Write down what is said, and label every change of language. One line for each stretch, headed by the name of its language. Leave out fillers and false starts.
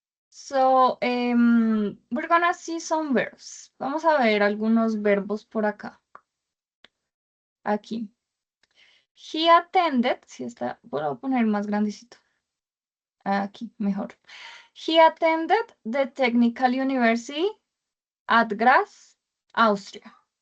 English: So we're gonna see some verbs.
Spanish: Vamos a ver algunos verbos por acá. Aquí.
English: He attended,
Spanish: si está, voy a poner más grandecito. Aquí, mejor.
English: He attended the Technical University at Graz, Austria.